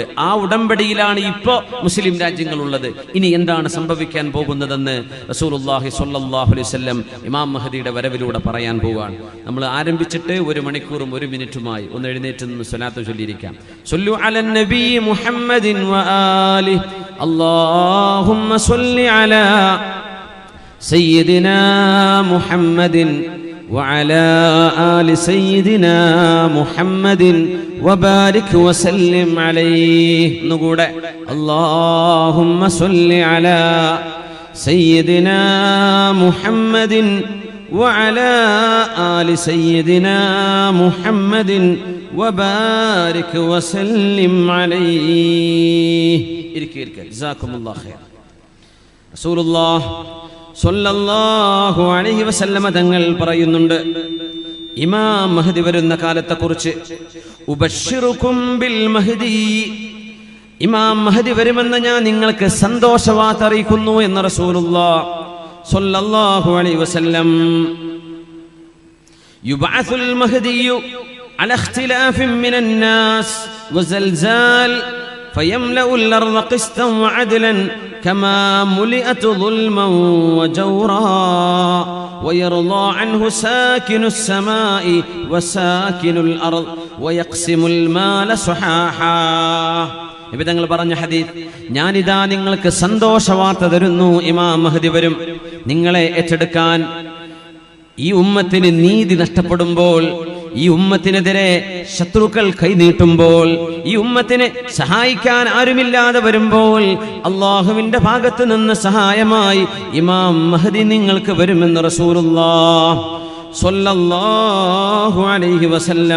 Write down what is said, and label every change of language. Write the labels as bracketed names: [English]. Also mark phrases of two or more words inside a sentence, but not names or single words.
[Malayalam] ആ ഉടമ്പടിയിലാണ് ഇപ്പോ മുസ്ലിം രാജ്യങ്ങളുള്ളത്. ഇനി എന്താണ് സംഭവിക്കാൻ പോകുന്നതെന്ന് [Arabic] رسول الله صلى الله عليه وسلم [Malayalam] ഇമാം മഹദിയുടെ വരവിലൂടെ പറയാൻ പോവുകയാണ്. നമ്മൾ ആരംഭിച്ചിട്ട് 1 മണിക്കൂറും 1 മിനിറ്റുമായി. ഒന്ന് എഴുന്നേറ്റ് നിന്ന് സ്വലാത്ത് ചൊല്ലിയിരിക്കാം. [Arabic] صلوا على النبي محمد وآله اللهم صل على سيدنا محمد وعلى آل سيدنا محمد وبارك وسلم عليه. نقول اللهم صل على سيدنا محمد وعلى آل سيدنا محمد وبارك وسلم عليه. جزاكم الله خير. رسول الله صلى الله عليه وسلم [Malayalam] തങ്ങൾ പറയുന്നുണ്ട്, ഇമാം മഹ്ദി വരുന്ന കാലത്തെക്കുറിച്ച്, [Arabic] أبشركم بالمهدي, [Malayalam] ഇമാം മഹ്ദി വരുമെന്ന് ഞാൻ നിങ്ങൾക്ക് സന്തോഷവാർത്ത അറിയിക്കുന്നു എന്ന് [Arabic] رسول الله صلى الله عليه وسلم. يبعث المهدي على اختلاف من الناس وزلازل فيملأ الأرض قسطا وعدلا كما ملئت ظلما وجورا ويرضى عنه ساكن السماء وساكن الأرض ويقسم المال صحاحا. [Malayalam] നബി തങ്ങൾ പറഞ്ഞ ഹദീസ്, ഞാനിതാ നിങ്ങൾക്ക് സന്തോഷവാർത്ത തരുന്നു, ഇമാം മഹ്ദി വരും. നിങ്ങളെ ഏറ്റെടുക്കാൻ ഈ ഉമ്മത്തിന് നീതി നഷ്ടപ്പെടുമ്പോൾ, ഈ ഉമ്മത്തിനെതിരെ ശത്രുക്കൾ കൈനീട്ടുമ്പോൾ, ഈ ഉമ്മത്തിനെ സഹായിക്കാൻ ആരുമില്ലാതെ വരുമ്പോൾ, അള്ളാഹുവിന്റെ ഭാഗത്ത് നിന്ന് സഹായമായി ഇമാം മഹ്ദി നിങ്ങൾക്ക് വരുമെന്ന് [Arabic] رسول الله صلى الله عليه وسلم.